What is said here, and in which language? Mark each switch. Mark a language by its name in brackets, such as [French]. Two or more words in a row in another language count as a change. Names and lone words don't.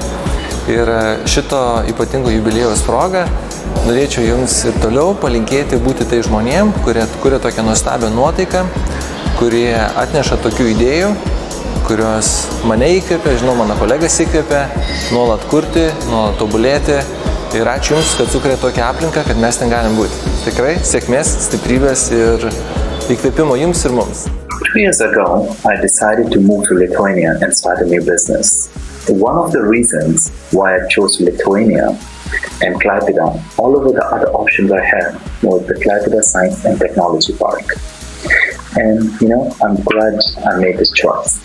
[Lithuanian] Ir šito ypatingo jubiliejaus proga norėčiau jums ir toliau palinkėti būti tai žmonėm, kurie kuria tokią nuostabią nuotaiką, kurie atneša tokių idėjų, kurios mane įkvėpia, žinau, mano kolegas įkvėpia, nuolat kurti, nuolat tobulėti. Ir ačiū Jums, kad sukūrė tokią aplinką, kad mes ten galim būti. Tikrai sėkmės, stiprybės ir įkvėpimo Jums ir mums. [English] 2 years ago, I decided to move to Lithuania and start a new business. One of the reasons why I chose Lithuania and Klaipėda, all over the other options I had, was the Klaipėda Science and Technology Park. And, I'm glad I made this choice.